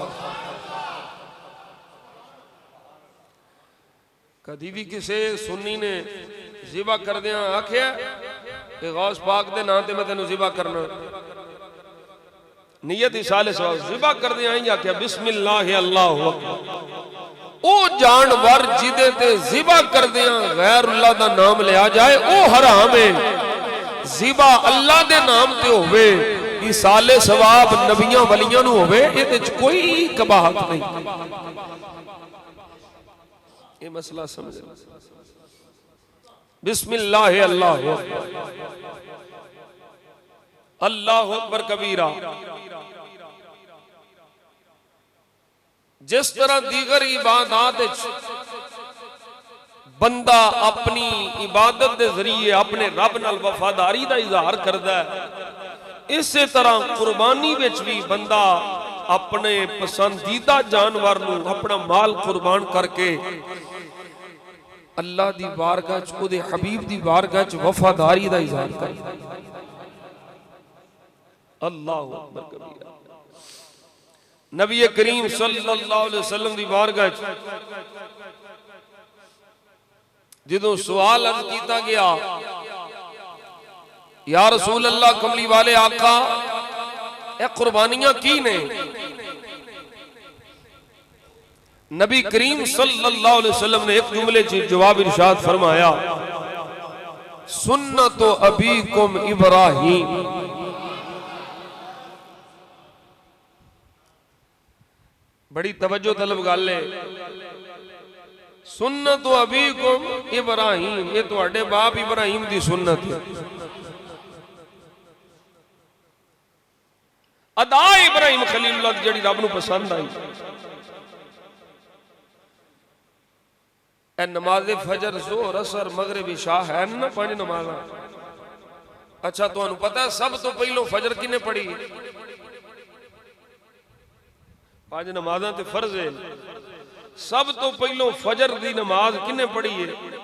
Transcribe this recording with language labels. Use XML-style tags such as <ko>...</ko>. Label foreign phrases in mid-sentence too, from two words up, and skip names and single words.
<pa>ਕਭੀ ਭੀ ਕਿਸੀ ਸੁੰਨੀ ਨੇ ਜ਼ਿਬ੍ਹਾ ਕਰ ਦਿੱਤਾ ਆਖਿਆ ਕਿ ਗ਼ੌਸ ਪਾਕ ਦੇ ਨਾਮ ਤੇ ਮੈਂ ਤੈਨੂੰ ਜ਼ਿਬ੍ਹਾ ਕਰਨਾ, ਨੀਅਤ ਈਸਾਲੇ ਸਵਾਬ ਜ਼ਿਬ੍ਹਾ ਕਰ ਦਿੱਤਾ ਹੀ ਆਖਿਆ</pa> <ar>بسم الله الله أكبر.</ar> <pa>ਓ ਜਾਨਵਰ ਜਿੱਦੇ ਤੇ ਜ਼ਿਬ੍ਹਾ ਕਰ ਦਿੱਤਾ ਗ਼ੈਰੁੱਲਾਹ ਦਾ ਨਾਮ ਲਿਆ ਜਾਏ ਓ ਹਰਾਮ ਹੈ। ਜ਼ਿਬ੍ਹਾ ਅੱਲਾਹ ਦੇ ਨਾਮ ਤੇ ਹੋਵੇ, ਈਸਾਲੇ ਸਵਾਬ ਨਬੀਆਂ ਵਲੀਆਂ ਨੂੰ ਹੋਵੇ, ਇਹਦੇ 'ਚ ਕੋਈ ਕਬਾਹਤ ਨਹੀਂ। ਯੇ ਮਸਲਾ ਸਮਝ।</pa> <ar>بسم الله الله أكبر. الله أكبر كبيرا.</ar> <pa>ਜਿਸ ਤਰ੍ਹਾਂ ਦੀਗਰ ਇਬਾਦਤ ਬੰਦਾ ਅਪਨੀ ਇਬਾਦਤ ਕੇ ਜ਼ਰੀਏ ਅਪਨੇ ਰੱਬ ਨਾਲ ਵਫ਼ਾਦਾਰੀ ਕਾ ਇਜ਼ਹਾਰ ਕਰਤਾ ਹੈ, ਇਸੇ ਤਰ੍ਹਾਂ ਕੁਰਬਾਨੀ ਵਿੱਚ ਵੀ ਬੰਦਾ ਅਪਨੇ ਪਸੰਦੀਦਾ ਜਾਨਵਰ ਨੂੰ ਅਪਨਾ ਮਾਲ ਕੁਰਬਾਨ ਕਰਕੇ ਅੱਲਾਹ ਦੀ ਬਾਰਗਾਹ 'ਚ ਉਹਦੇ ਹਬੀਬ ਦੀ ਬਾਰਗਾਹ 'ਚ ਵਫ਼ਾਦਾਰੀ ਦਾ ਇਜ਼ਹਾਰ ਕਰਦਾ ਹੈ।</pa> <ar>الله أكبر كبيرا.</ar> <pa>ਨਬੀ ਕਰੀਮ</pa> <ar>صلى الله عليه وسلم</ar> <pa>ਦੀ ਬਾਰਗਾਹ 'ਚ ਜਦੋਂ ਸਵਾਲ ਅਰਜ਼ ਕੀਤਾ ਗਿਆ,</pa> <ar>يا رسول الله</ar> <pa>ਕਮਲੀ ਵਾਲੇ ਆਕਾ, ਯੇ ਕੁਰਬਾਨੀਆਂ ਕੀ ਨੇ? ਨਬੀ ਕਰੀਮ</pa> <ar>صلى الله عليه وسلم</ar> <pa>ਨੇ ਏਕ ਜੁਮਲੇ ਸੇ ਜਵਾਬ ਇਰਸ਼ਾਦ ਫ਼ਰਮਾਇਆ,</pa> <ar>سنة أبيكم إبراهيم.</ar> <pa>ਬੜੀ ਤਵੱਜੋ ਤਲਬ ਗੱਲ ਹੈ।</pa> <ar>سنة أبيكم إبراهيم,</ar> <pa>ਯੇ ਤੁਹਾਡੇ ਬਾਪ ਇਬਰਾਹੀਮ ਦੀ ਸੁੰਨਤ ਹੈ। ਅਦਾ ਇਬਰਾਹੀਮ ਖ਼ਲੀਲੁੱਲਾਹ ਦੀ ਜੇੜ੍ਹੀ ਰੱਬ ਨੂੰ ਪਸੰਦ ਆਈ, ਨਮਾਜ਼ ਫ਼ਜਰ ਜ਼ੋਹਰ ਅਸਰ ਮਗ਼ਰਿਬ ਇਸ਼ਾ ਹੈ ਨਾ, 5 ਨਮਾਜ਼ਾਂ। ਅੱਛਾ ਤੁਹਾਨੂੰ ਪਤਾ ਹੈ ਸਭ ਤੋਂ ਪਹਿਲੋਂ ਫ਼ਜਰ ਕਿੰਨੇ ਪੜ੍ਹੀ? 5 ਨਮਾਜ਼ਾਂ ਤੇ ਫ਼ਰਜ਼ ਹੈ, ਸਭ ਤੋਂ ਪਹਿਲੋਂ ਫ਼ਜਰ ਦੀ ਨਮਾਜ਼ ਕਿੰਨੇ ਪੜ੍ਹੀ ਹੈ?</pa>